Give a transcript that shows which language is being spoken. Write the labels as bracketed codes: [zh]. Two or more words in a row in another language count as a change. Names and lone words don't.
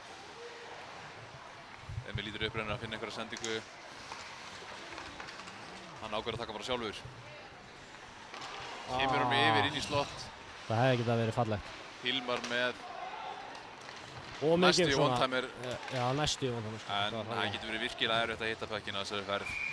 [is] Emil lítur upp reynir að finna einhverja sendingu. Hann ákveður að taka bara sjálfur. Kemur hann yfir inn í slott. það hefði getað verið fallegt. Hilmar með Og næstu mikið í svona- one-timer. Já, næstu í one-timer. Sko. En Það var það hræðilegt. getur verið virkilega erfitt að hitta pökkinn á þessari ferð.